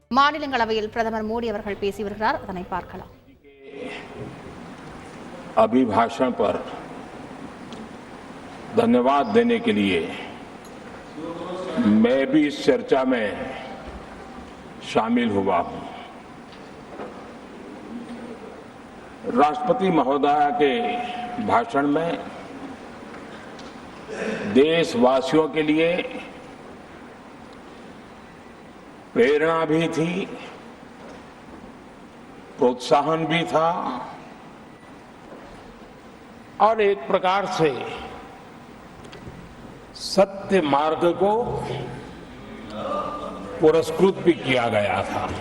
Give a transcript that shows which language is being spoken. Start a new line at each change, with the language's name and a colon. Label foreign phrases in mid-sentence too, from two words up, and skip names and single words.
Tamil: மாநிலங்களவையில் பிரதமர் மோடி அவர்கள் பேசி வருகிறார். அதனை பார்க்கலாம்.
Hindi: अभिभाषण पर धन्यवाद देने के लिए मैं भी इस चर्चा में शामिल हुआ हूं। राष्ट्रपति महोदया के भाषण में देशवासियों के लिए प्रेरणा भी थी, प्रोत्साहन भी था और एक प्रकार से सत्य मार्ग को पुरस्कृत भी किया गया था।